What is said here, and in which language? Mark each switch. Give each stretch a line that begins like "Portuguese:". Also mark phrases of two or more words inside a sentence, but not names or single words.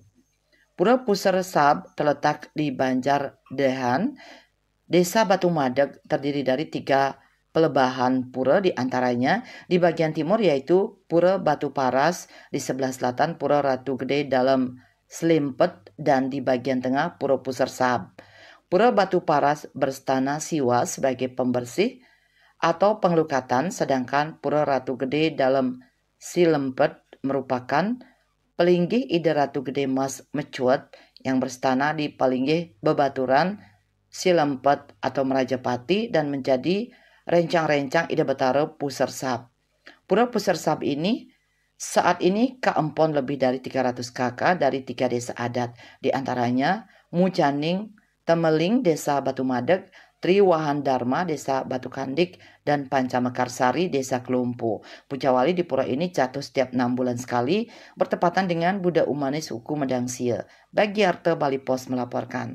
Indonesian: Pura Pusar Sab terletak di Banjar Dehan, Desa Batu Madek, terdiri dari 3 pelebahan pura, di antaranya di bagian timur yaitu Pura Batu Paras, di sebelah selatan Pura Ratu Gede dalam Selimpet, dan di bagian tengah Pura Pusar Sab. Pura Batu Paras berstana Siwa sebagai pembersih atau pengelukatan, sedangkan Pura Ratu Gede dalam Silempet merupakan pelinggih Ide Ratu Gede Mas Mecuat yang berstana di Palinggih Bebaturan Silempet atau Merajapati dan menjadi rencang-rencang Ide Betara Pusar Sab. Pura Pusar Sab ini saat ini keempon lebih dari 300 kakak dari 3 desa adat, di antaranya Mujaning, Temeling Desa Batu Madek, Triwahan Dharma Desa Batu Kandik, dan Pancamekarsari Desa Kelumpu. Pujawali di pura ini jatuh setiap 6 bulan sekali, bertepatan dengan Buddha Umanis suku Medangsia. Bagi Arte Bali Pos melaporkan.